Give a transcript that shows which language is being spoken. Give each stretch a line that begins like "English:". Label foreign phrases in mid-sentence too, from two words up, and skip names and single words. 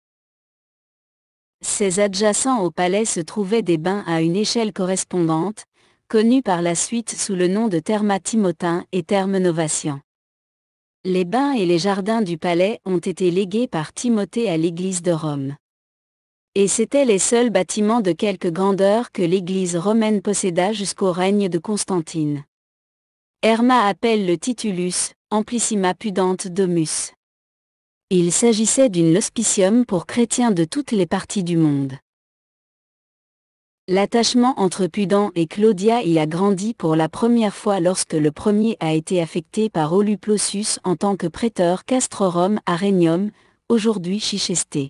French: Ces adjacents au palais se trouvaient des bains à une échelle correspondante, connus par la suite sous le nom de Therma Timotin et Thermes Novatian. Les bains et les jardins du palais ont été légués par Timothée à l'Église de Rome. Et c'étaient les seuls bâtiments de quelque grandeur que l'Église romaine posséda jusqu'au règne de Constantine. Herma appelle le titulus,
Latin: amplissima pudente domus.
French: Il s'agissait d'une hospitium pour chrétiens de toutes les parties du monde. L'attachement entre Pudent et Claudia y a grandi pour la première fois lorsque le premier a été affecté par Oluplosus en tant que prêteur castrorum à Rhénium, aujourd'hui Chichester.